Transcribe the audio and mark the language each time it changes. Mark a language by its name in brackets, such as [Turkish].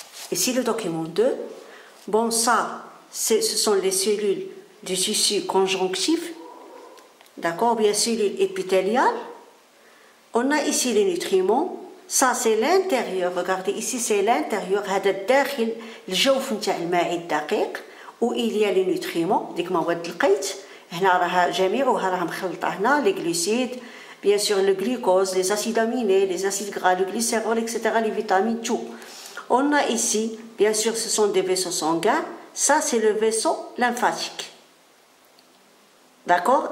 [French] Ici le document 2. Bon ça, ce sont les cellules du tissu conjonctif. D'accord? Bien cellules épithéliales. On a ici les nutriments. Ça c'est l'intérieur. Regardez ici c'est l'intérieur. [Arabic] هذا الداخل الجوف نتاع الماعي الدقيق [French] où il y a les nutriments [Arabic] ديك مواد القيت. هنا راها جميعها راها مخلطه هنا [French] les glucides, bien sûr le glucose, les acides aminés, les acides gras, le glycérol, etc. les vitamines, tout. On a ici, bien sûr, ce sont des vaisseaux sanguins. Ça c'est le vaisseau lymphatique. D'accord?